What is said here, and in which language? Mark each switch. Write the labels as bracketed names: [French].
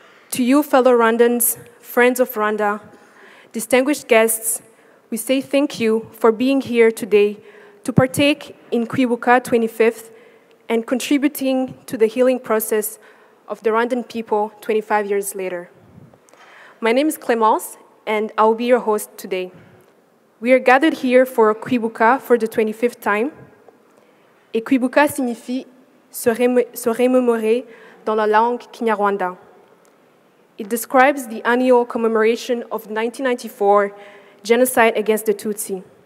[English] To you, fellow Rwandans, friends of Rwanda, distinguished guests, we say thank you for being here today to partake in Kwibuka 25th and contributing to the healing process of the Rwandan people 25 years later. My name is Clémence, and I'll be your host today. We are gathered here for Kwibuka for the 25th time. [French] Et Kwibuka signifie se remémorer dans la langue Kinyarwanda. [English] It describes the annual commemoration of the 1994 genocide against the Tutsi.